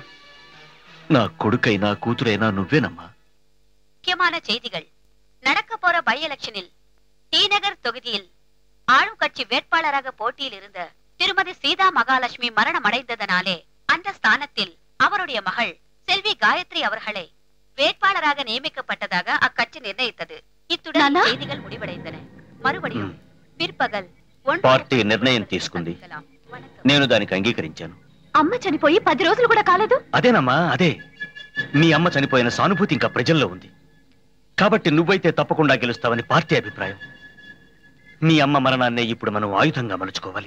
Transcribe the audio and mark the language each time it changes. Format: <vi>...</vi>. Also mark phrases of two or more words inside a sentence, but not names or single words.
<te>నా కొడుకైనా కూతురైనా నువ్వేనమ్మా.</te> <ta>முக்கியமான செய்திகள். நடக்க போற</ta> <en>by electionil</en> <ta>டிநகர் தொகுதியில் ஆளும் கட்சி வேட்பாளராக போட்டியில் இருந்த திருமதி சீதா மகாலட்சுமி மரணம் அடைந்ததனாலே அந்த ஸ்தானத்தில் அவருடைய மகள் செல்வி காயத்ரி அவர்களை வேட்பாளராக நியமிக்கப்பட்டதாக அக்கட்சி நிர்ணயித்தது. இத்துடன் செய்திகள் முடிவடைந்தன. மறுபடியும் பிற்பகல்</ta> <te>పార్టీ నిర్ణయం తీసుకుంది. నేను దానికి అంగీకరించాను. అమ్మ చనిపోయి 10 రోజులు కూడా కాలేదు. అదేనమ్మా, అదే. మీ అమ్మ చనిపోయిన సానుభూతి ఇంకా ప్రజల్లో ఉంది. కాబట్టి నువ్వైతే తప్పకుండా గెలుస్తావని పార్టీ అభిప్రాయం. మీ అమ్మ మరణాన్నే ఇప్పుడు మనం ఆయుధంగా మలుచుకోవాలి.</te>